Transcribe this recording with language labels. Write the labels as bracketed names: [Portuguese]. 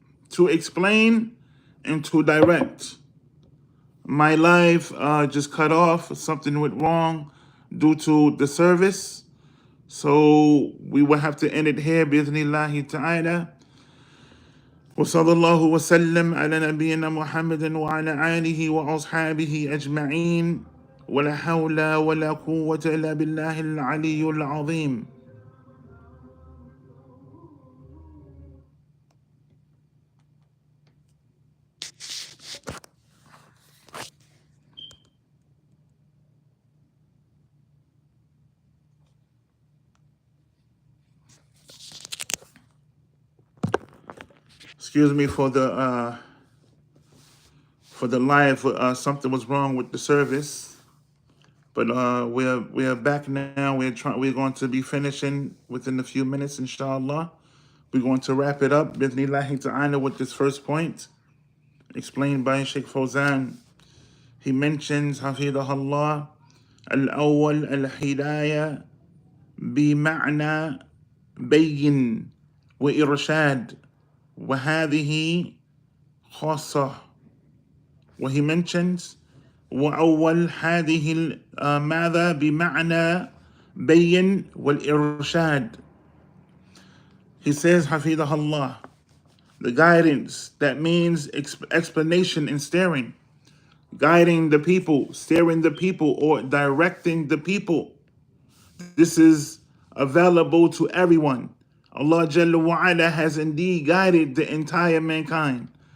[English] To explain and to direct. My live just cut off. Something went wrong due to the service. So we will have to end it here. [Arabic] Bi'ithnillahi ta'ala. وصلى الله وسلم على نبينا محمد وعلى آله وأصحابه أجمعين ولا حول ولا قوة إلا بالله العلي العظيم. [English] Excuse me for the live. Something was wrong with the service, but we are back now. We're going to be finishing within a few minutes, inshallah. We're going to wrap it up, [Arabic] bi'ithnillahi ta'ala, [English] with this first point explained by Sheikh Fawzan he mentions [Arabic] حفظه الله الأول الهداية بمعنى بين وإرشاد وهذه خاصة. وهي [English] mentions [Arabic] وأول هذه ماذا بمعنى بين والإرشاد. [English] He says [Arabic] حفظه الله, [English] the guidance, that means explanation and steering, guiding the people, steering the people, or directing the people. This is available to everyone. Allah [Arabic] Jalla wa'ala [English] has indeed guided the entire mankind.